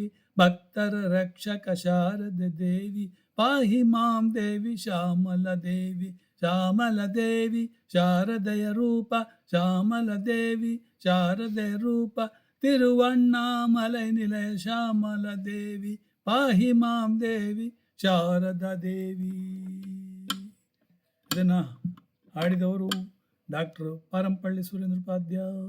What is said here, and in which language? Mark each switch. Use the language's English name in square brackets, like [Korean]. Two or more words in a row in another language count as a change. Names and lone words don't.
[Kannada] ಭಕ್ತರ ರಕ್ಷಕ ಶಾರದ ದೇವಿ [Sanskrit] ಪಾಹಿ ಮಾಂ [Kannada] ದೇವಿ ಶ್ಯಾಮಲ ದೇವಿ. ಶ್ಯಾಮಲ ದೇವಿ ಶಾರದೆಯ ರೂಪ ಶ್ಯಾಮಲ ದೇವಿ ಶಾರದೆಯ ರೂಪ. ತಿರುವಣ್ಣಾಮಲೈ ನಿಲಯ ಶ್ಯಾಮಲ ದೇವಿ [Sanskrit] ಪಾಹಿ ಮಾಂ [Kannada] ದೇವಿ ಶಾರದಾ ದೇವಿ. ಇದನ್ನು ಹಾಡಿದವರು ಡಾಕ್ಟರ್ ಪಾರಂಪಳ್ಳಿ ಸುರೇಂದ್ರ ಉಪಾಧ್ಯಾಯ.